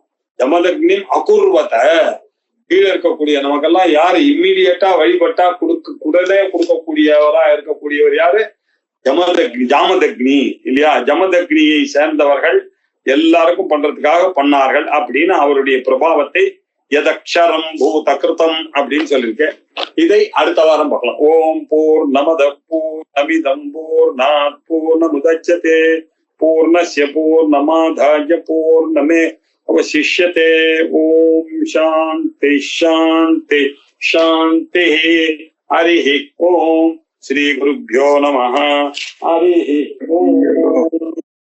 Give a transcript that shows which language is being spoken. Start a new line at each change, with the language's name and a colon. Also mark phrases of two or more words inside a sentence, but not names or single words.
Tamil: ஜமதக்னி அகுர்வத, கீழே இருக்கக்கூடிய நமக்கெல்லாம் யாரு இம்மீடியட்டா வழிபட்டா உடனே கொடுக்கக்கூடியவரா இருக்கக்கூடியவர் யாரு, ஜாமதக்னி இல்லையா. ஜமதக்னியை சேர்ந்தவர்கள் எல்லாருக்கும் பண்றதுக்காக பண்ணார்கள் அப்படின்னு அவருடைய பிரபாவத்தை
Sanskrit: यथाक्षरं भूत कृतम्
Tamil: அப்படின்னு சொல்லியிருக்கேன். இதை அடுத்த வாரம் பார்க்கலாம்.
Sanskrit: ॐ पूर्णमद पूर्णमिदं पूर्णात् पूर्णमुदच्यते पूर्णस्य पूर्णमादाय पूर्णमे अवशिष्यते. ॐ शान्ति शान्ति शान्ति. हरिः ॐ। श्री गुरुभ्यो नमः. हरिः ॐ.